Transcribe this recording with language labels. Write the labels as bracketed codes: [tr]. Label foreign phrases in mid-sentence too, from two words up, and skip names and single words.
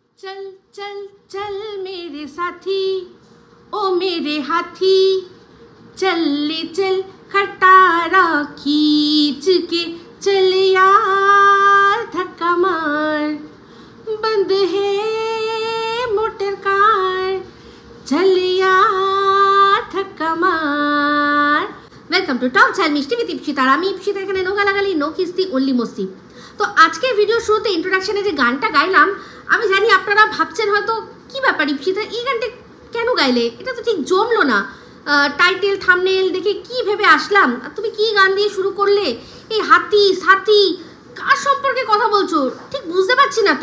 [hi] चल चल चल मेरे साथी ओ मेरे हाथी चल ले चल खटारा खींच के चल यार धक्का मार बंद है मोटर कार चल यार धक्का मार। [en] Welcome to Talk Jhal Mishti with Ipsita. [bn] আমি ইপসিতা, এখানে নো গালাগালি নো কিস্তি অনলি মস্তি। তো আজকের ভিডিও শুরুতে ইন্ট্রোডাকশনে যে গানটা গাইলাম, আমি জানি আপনারা ভাবছেন হয়তো কি ব্যাপার ইপসিতা এই গানটা কেন গাইলে, এটা তো ঠিক জমলো না। [en] title thumbnail [bn] দেখে কি ভেবে আসলাম, আর তুমি কি গান দিয়ে শুরু করলে, এই হাতি সাথী কার সম্পর্কে কথা বলছো ঠিক বুঝতে পারছি না তো।